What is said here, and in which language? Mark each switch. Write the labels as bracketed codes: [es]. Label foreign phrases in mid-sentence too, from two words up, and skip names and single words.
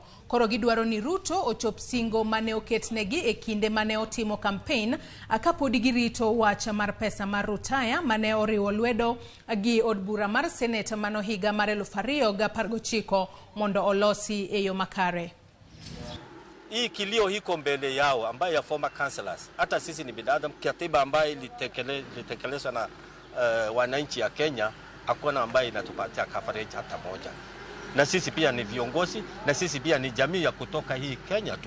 [luo] Koro gidwaro ni Ruto ochop singo mane oketnegi e kinde mane otimo campaign kapod girito wach mar pesa mar rutaya mane oriwo lwedo gi od bura mar Senate mano higa mar 2019 mondo olosi e yo makare. [sw] Hii kilio hiko mbele yao ambayo ya [en] former councillors. [sw] Hata sisi ni binadamu, katiba ambayo ilitekelezwa na wananchi ya Kenya hakuna ambayo inatupatia coverage hata moja. Na sisi pia ni viongozi, na sisi pia ni jamii ya kutoka hii Kenya tu.